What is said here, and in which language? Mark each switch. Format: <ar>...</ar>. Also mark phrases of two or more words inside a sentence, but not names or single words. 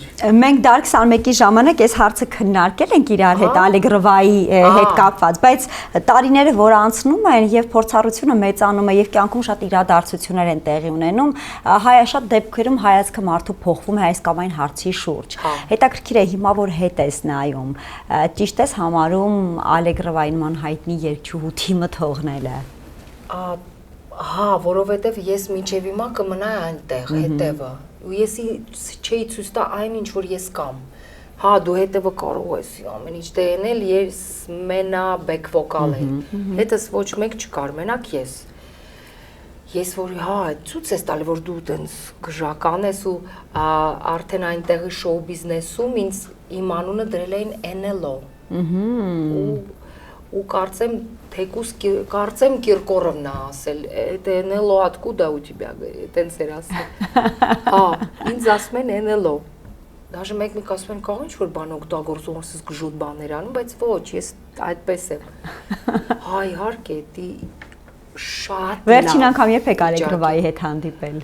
<hy>Մենք դար 21-ի ժամանակ այս հարցը քննարկել ենք իրար հետ Ալեգրվայի հետ կապված, բայց տարիները որ անցնում են եւ փորձառությունը մեծանում է եւ կյանքում շատ իրադարձություններ են տեղի ունենում, շատ դեպքերում հայացքը մարդու փոխվում է այս կամ այն հարցի շուրջ։ Հետաքրքիր է հիմա որ հետ ես նայում, ճիշտ ես համարում Ալեգրվային ման հայտնի երգչուհու թիմը թողնելը։ Հա, որովհետև ես մինչև հիմա կմնայի այնտեղ, հետևը, ու ես չէի ցույց տա այն ինչ որ ես կամ։ Հա, դու հետևը կարող ես ամեն ինչ դենել, ես մենա</hy> <en>back vocal</en> <hy>եմ։ Հետս ոչ մեկ չկար, մենակ ես։ Ես որ ցույց ես տալի որ դու տենց գժական ես ու արդեն այնտեղի շոու բիզնեսում ինձ իմ անունը դրել էին NLO։ Ու կարծեմ թեկուս կարծեմ Կիրկորովն է ասել,</hy> <ru>это NLO откуда у тебя,</ru> <hy>տենց էր ասել։ Ինձ ասում են NLO։ Даже մեկ ասում են կարող ինչ որ բան օգտագործում, ասես գժոտ բաներ անում, բայց ոչ, ես այդպես եմ։ Իհարկե, դի շատ Վերջին անգամ երբ եք Ալեգրովայի հետ հանդիպել։</hy>